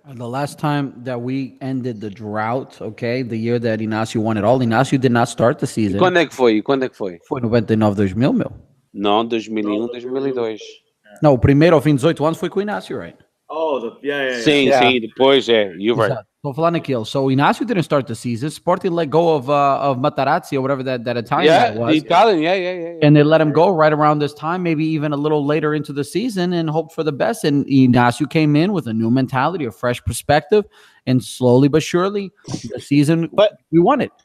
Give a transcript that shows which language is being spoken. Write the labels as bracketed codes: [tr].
[en] The last time that we ended the drought, okay, the year that Inácio won it all, Inácio did not start the season. [pt] Quando é que foi? Foi 99, 2000, meu. Não, 2001, 2002. Não, o primeiro ao fim de 18 anos foi com o Inácio, right? [en] Oh, yeah. [pt] Sim, depois [en] you're right. [pt] Tô falando aquilo. [en] So Inácio didn't start the season. Sporting let go of Materazzi or whatever that Italian guy was. Italian, yeah. And they let him go right around this time, maybe even a little later into the season, and hope for the best. And Inácio came in with a new mentality, a fresh perspective, and slowly but surely, the season, we won it.